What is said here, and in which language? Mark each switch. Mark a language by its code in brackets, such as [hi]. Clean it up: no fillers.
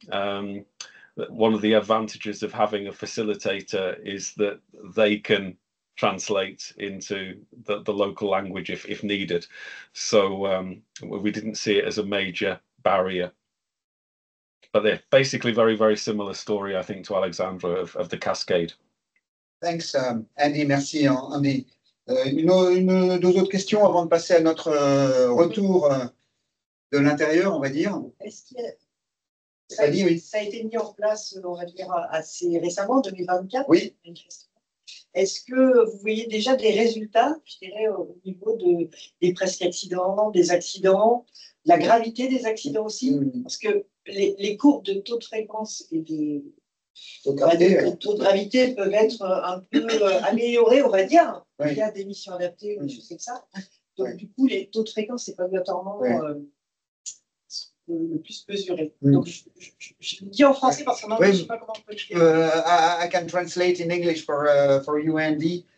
[en] One of the advantages of having a facilitator is that they can translate into the local language if needed. So we didn't see it as a major barrier. But they're basically very, very similar story, I think, to Alexandra of the cascade. Thanks, Andy. [fr] Merci, Andy. Deux autres questions avant de passer à notre retour de l'intérieur, on va dire. Est-ce que ça a été mis en place, on va dire, assez récemment, 2024? Oui. Est-ce que vous voyez déjà des résultats, je dirais, au niveau des presque accidents, des accidents, la gravité des accidents aussi? Parce que les courbes de taux de fréquence et de taux de gravité peuvent être un peu améliorées, on va dire, via des missions adaptées ou des choses comme ça. Donc, du coup, les taux de fréquence, c'est pas obligatoirement le plus mesuré. Donc, je le dis en français parce que je ne sais pas comment on peut le dire. [en] I can translate in English for you, Andy.